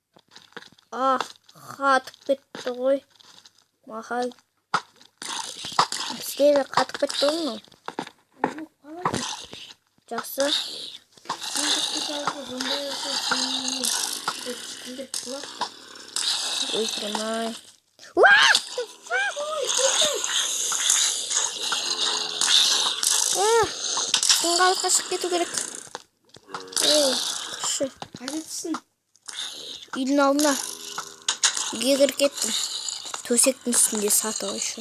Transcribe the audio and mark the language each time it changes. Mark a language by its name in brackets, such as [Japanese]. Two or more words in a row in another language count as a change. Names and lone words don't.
[Kazakh] Қатып кетті ғой. Маха Клевер қатып кетті оны. Жақсы. Өлтірмай. [English] What the fuck? [Kazakh] Сыңғалыққа шығып кету керек. Күші. Қайдатсың? Үйдің алдына. Үйге кіріп кеттім. Төсектің үстінде саты ғой şu.